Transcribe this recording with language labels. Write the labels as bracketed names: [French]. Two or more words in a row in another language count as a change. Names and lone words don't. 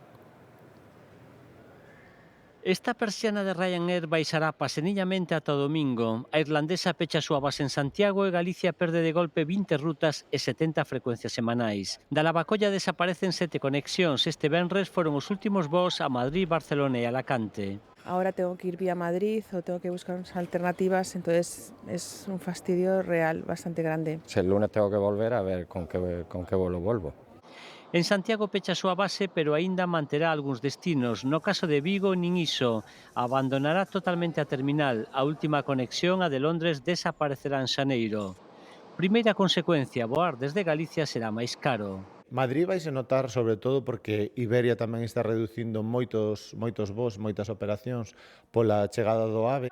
[Galician] Esta persiana de Ryanair baixará paseniñamente ata o domingo. A irlandesa pecha a súa base en Santiago e Galicia perde de golpe 20 rutas e 70 frecuencias semanais. Da Lavacolla desaparecen 7 conexións. Este venres foron os últimos voos a Madrid, Barcelona e Alacante. [Spanish] Ahora tengo que ir vía Madrid o tengo que buscar unas alternativas, entonces es un fastidio real bastante grande. Si el lunes tengo que volver, a ver con qué vuelo vuelvo. [Galician] En Santiago pecha a súa base, pero aínda manterá algúns destinos. No caso de Vigo, nin iso. Abandonará totalmente a terminal. A última conexión, a de Londres, desaparecerá en xaneiro. Primeira consecuencia, voar desde Galicia será máis caro. Madrid vai se notar sobre todo porque Iberia tamén está reducindo moitos voos, moitas operacións pola chegada do AVE.